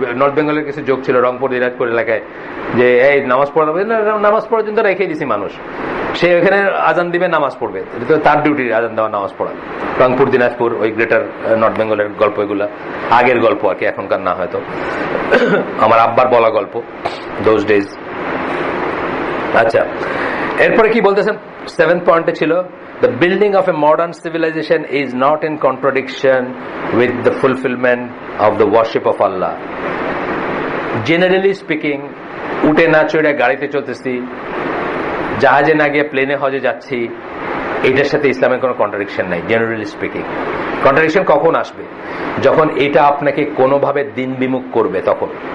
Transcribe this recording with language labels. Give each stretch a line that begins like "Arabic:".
Bangla: North বেঙ্গলের কিছু যোগ ছিল রংপুর দিনাজপুর এলাকায়, যে এই নামাজ পড়াবে না, নামাজ পড়ার জন্য রেখে দিছি মানুষ, সে ওখানে আজান দিবে, নামাজ পড়বে, তার ডিউটি আজান দেওয়া, নামাজ পড়া। রংপুর দিনাজপুর, ওই গ্রেটার নর্থ বেঙ্গলের গল্প, এগুলা আগের গল্প আর কি, এখনকার না হয়তো, আমার আব্বার বলা গল্প, দোজ ডেজ। আচ্ছা, এরপরে কি বলতেছেন? 7th পয়েন্টে ছিল,
English: the building of a modern civilization is not in contradiction with the fulfillment of the worship of Allah. Generally speaking,
Bangla: উঠে না চড়ে গাড়িতে চলতেছি, জাহাজে না গিয়ে প্লেনে হজে যাচ্ছি, এটার সাথে ইসলামের কোনো কন্ট্রাডিকশন নাই। জেনারেলি স্পিকিং কন্ট্রাডিকশন কখন আসবে? যখন এটা আপনাকে কোনোভাবে দিন বিমুখ করবে, তখন।